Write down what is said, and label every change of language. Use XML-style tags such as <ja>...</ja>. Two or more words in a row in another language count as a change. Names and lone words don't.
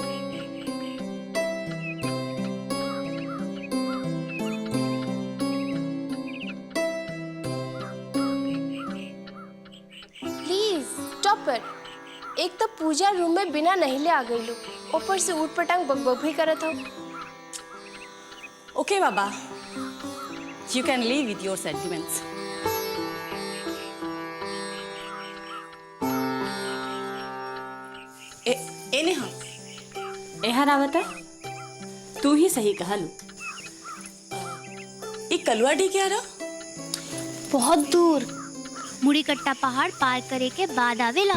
<en>Please stop it.</en> <bho>एक तो पूजा रूम में बिना नहिले आ गई लो, ऊपर से ऊट पटांग बकबक भी करत हो।</bho> <en>OK baba, You can live with your sentiments.</en> <bho>एने हाँ एहर आवता, तू ही सही कहा लू। एक कलुआडी क्या रहा? बहुत दूर मुड़ी कट्टा पहाड़ पार करे के बाद आवेला।</bho>